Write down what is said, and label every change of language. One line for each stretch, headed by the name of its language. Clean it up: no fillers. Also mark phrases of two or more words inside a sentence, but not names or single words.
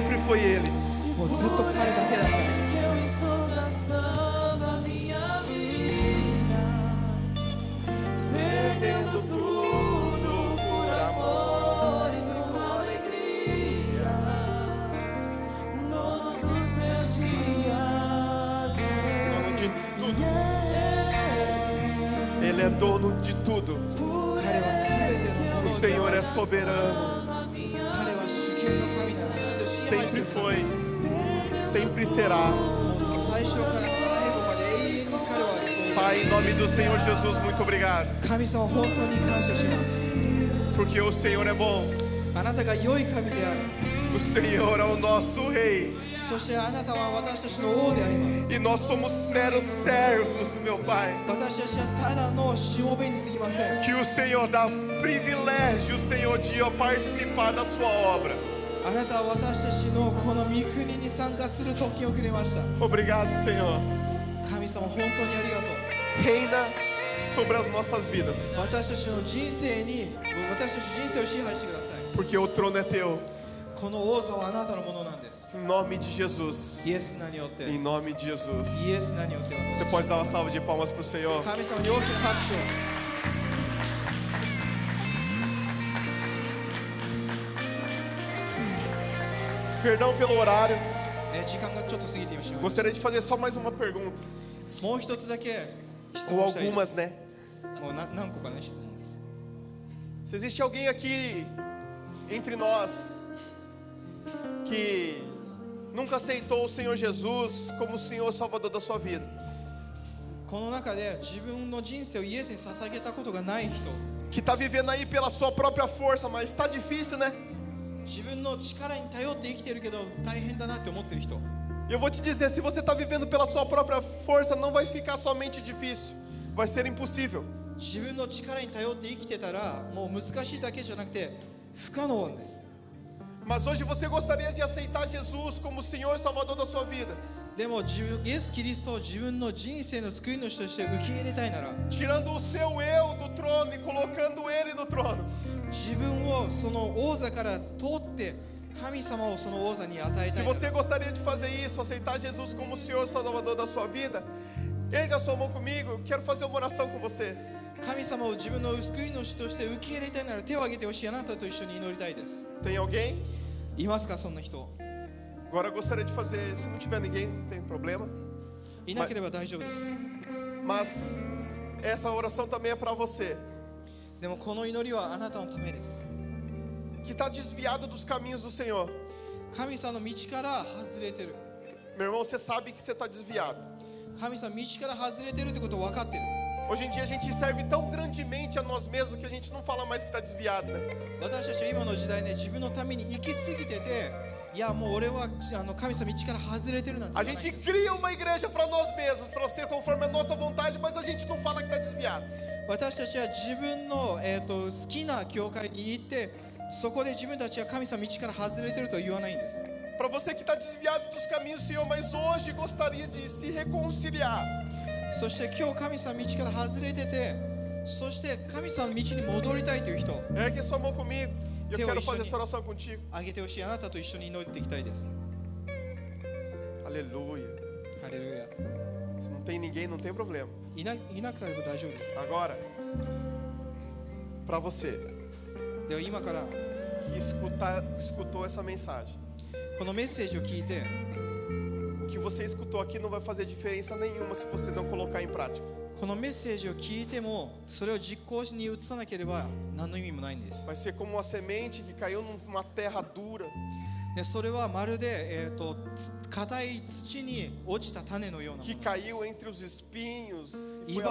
Portuguese: foi Ele.
Japanese: もうずっと彼だけだったんです。
Portuguese: Eu estou gastando a minha vida, perdendo tudo por amor e com alegria. Dono dos meus dias, Dono de tudo. Ele é dono de tudo.
Japanese: 彼は全てのも
Portuguese: O
Japanese: のを
Portuguese: Senhor é soberano.
Japanese: 彼は主権の神なら全てを支配して
Portuguese: Sempre
Japanese: いる神
Portuguese: foi, sempre será.
Japanese: もう最初から最後まで永遠に彼はそう
Portuguese: Pai, em nome do Senhor Jesus, muito obrigado.
Japanese: 神様本当に感謝します。
Portuguese: Porque o Senhor é bom.
Japanese: あなたが良い神である。
Portuguese: O Senhor é o nosso Rei.
Japanese: そしてあなたは私たちの王であります。
Portuguese: E nós somos meros servos, meu Pai.
Japanese: 私たちはただのしもべに過ぎません。
Portuguese: Que o Senhor dá privilégio, Senhor, de participar da sua obra.
Japanese: あなたは私たちのこの御国に参加する特権をくれました。
Portuguese: Obrigado, Senhor.
Japanese: 神様本当にありがとう。
Portuguese: Reina sobre as nossas vidas.
Japanese: 私たちの人生に、私たち人生を支配してください。
Portuguese: Porque o trono é teu.
Japanese: この王座はあなたのものなんです。
Portuguese: Em nome de Jesus.
Japanese: イエス名によって。
Portuguese: Em nome de Jesus.
Japanese: イエス名によって私
Portuguese: Você pode dar uma salva de palmas para o Senhor?
Japanese: 神様に大きな拍手を。
Portuguese: Perdão pelo horário.
Japanese: 時間がちょっと過ぎてしまいました。
Portuguese: Gostaria de fazer só mais uma pergunta.
Japanese: もう一つだけ質
Portuguese: Ou
Japanese: 問したいで
Portuguese: algumas,
Japanese: す。
Portuguese: né?
Japanese: もう何個かね質問です。
Portuguese: Se existe alguém aqui entre nós que nunca aceitou o Senhor Jesus como o Senhor Salvador da sua vida,
Japanese: この中で自分の人生をイエスに捧げたことがない人、
Portuguese: que está vivendo aí pela sua própria força, mas está difícil, né?
Japanese: 自分の力に頼って生きてるけど大変だなって思ってる人、
Portuguese: E eu vou te dizer, se você está vivendo pela sua própria força, não vai ficar somente difícil, vai ser impossível.
Japanese: 自分の力に頼って生きてたらもう難しいだけじゃなくて不可能なんです。
Portuguese: Mas hoje você gostaria de aceitar Jesus como o Senhor Salvador da sua vida,
Japanese: でもイエス・キリストを自分の人生の救い主として受け入れたいなら、
Portuguese: tirando o seu eu do trono e colocando ele no trono.
Japanese: 自分をその王座から取って神様をその王座に与え
Portuguese: Se
Japanese: たいな
Portuguese: você
Japanese: ら、
Portuguese: gostaria de fazer isso, aceitar Jesus como o Senhor Salvador da sua vida, erga sua mão comigo, eu quero fazer uma oração com você.
Japanese: 神様を自分の救い主として受け入れたいなら手を挙げてほしい。あなたと一緒に祈りたいです。
Portuguese: Tem alguém?
Japanese: いますかそんな人。
Portuguese: Agora eu gostaria de fazer, se não tiver ninguém, não tem problema.
Japanese: いなければ大丈夫です。
Portuguese: Mas essa oração também é para você,
Japanese: でもこの祈りはあなたのためです。
Portuguese: que está desviado dos caminhos do Senhor.
Japanese: 神様の道から外れてる。
Portuguese: Meu irmão, você sabe que você está desviado.
Japanese: 神様道から外れてるってことを分かってる。
Portuguese: Hoje em dia a gente serve tão grandemente a nós mesmos que a gente não fala mais que está desviado, né?
Japanese: 私たちは今の時代ね、自分のために生きすぎてて、いやもう俺は神様道から外れてるなんて
Portuguese: A
Japanese: 言わない
Portuguese: gente
Japanese: んです。
Portuguese: cria uma igreja para nós mesmos, para ser conforme a nossa vontade, mas a gente não fala que está desviado.
Japanese: 私たちは自分の、好きな教会に行って、そこで自分たちは神様道から外れてるとは言わないんです。
Portuguese: Para você que está desviado dos caminhos do Senhor, mas hoje gostaria de se reconciliar.
Japanese: そして今日神様道から外れてて、そして神様の道に戻りたいという人、
Portuguese: Ergue sua mão comigo. Eu Teu quero Ishani. fazer essa oração contigo.
Japanese: あげてほしい。あなたと一緒に祈っていきたいです。
Portuguese: Aleluia.
Japanese: ハレルヤ。
Portuguese: Se não tem ninguém, não tem problema.
Japanese: いなくても大丈夫です。
Portuguese: Agora, para você
Japanese: では今から
Portuguese: que escutou essa mensagem,
Japanese: このメッセージを聞いて、
Portuguese: o que você escutou aqui não vai fazer diferença nenhuma se você não colocar em prática.
Japanese: このメッセージを聞いてもそれを実行に移さなければ何の意味もないんです。
Portuguese: Vai ser como uma semente que caiu numa terra dura.
Japanese: でそれはまるで、硬い土に落ちた種のようなも
Portuguese: Que
Japanese: の
Portuguese: caiu entre os espinhos e foi